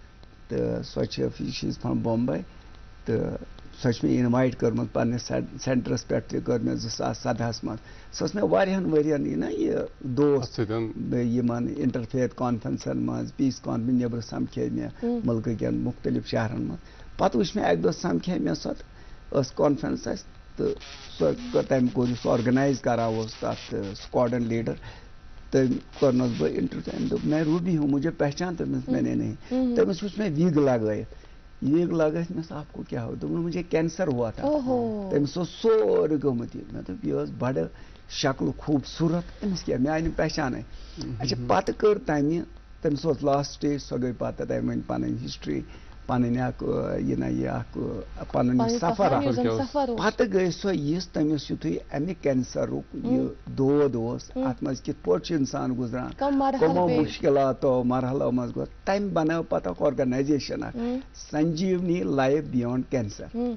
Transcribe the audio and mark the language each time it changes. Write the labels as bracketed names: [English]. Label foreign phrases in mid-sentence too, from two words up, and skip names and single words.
[Kashmiri] تہٕ سۄ چھِ [English] she is from Bombay [Kashmiri] تہٕ سۄ چھِ مےٚ اِنوایٹ کٔرمٕژ پننِس سینٹرس پٮ۪ٹھ تہِ کٔر مےٚ 2017 منٛز سۄ ٲس مےٚ واریاہن ؤرین یہِ نا یہِ دوست یِمن انٹرفیت کانفرنسن منٛز پیٖس کانفرنس نیبرٕ سمکھے مےٚ مُلکہٕ کٮ۪ن مُختٔلِف شہرن منٛز پتہٕ وٕچھ مےٚ اکہِ دۄہ سمکھے مےٚ سۄ ٲس کانفرنس اسہِ تہٕ سۄ تمہِ کوٚر یُس آرگنایز کران اوس تتھ سکواڈن لیڈر تٔمۍ کوٚرنس بہٕ انٹرویو تٔمۍ دوٚپ [Urdu] میں روبی ہوں مجھے پہچان [Kashmiri] تٔمِس [Urdu] میں نے نہیں [Kashmiri] تٔمِس وٕچھ مےٚ وِگ لگٲیِتھ وِگ لگٲیِتھ مےٚ دوٚپ [Urdu] آپ کو [Kashmiri] کیٛاہ ہو دوٚپُن [Urdu] مجھے کینسر ہوا تھا [Kashmiri] تٔمِس اوس سورُے گوٚمُت یہِ مےٚ دوٚپ یہِ ٲس بڑٕ شکلہٕ خوٗبصوٗرت أمِس کیٛاہ مےٚ آیہِ نہٕ پہچانے اچھا پتہٕ کٔر تمہِ تٔمِس اوس لاسٹ سٹیج سۄ گٔے پتہٕ تٔمۍ ؤنۍ پنٕنۍ ہسٹری پنٕنۍ اکھ یہِ نا یہِ اکھ پنُن سفر پتہٕ گٔے سۄ یِژھ تٔمِس یِتھُے امہِ کینسرُک یہِ دود اوس اتھ منٛز کِتھ پٲٹھۍ چھُ انسان گُزران کٕمو مُشکِلاتو مرحلو منٛز گوٚو تمہِ بنٲو پتہٕ اکھ آرگنایزیشن اکھ سنجیونی لایف بِیانڈ کینسر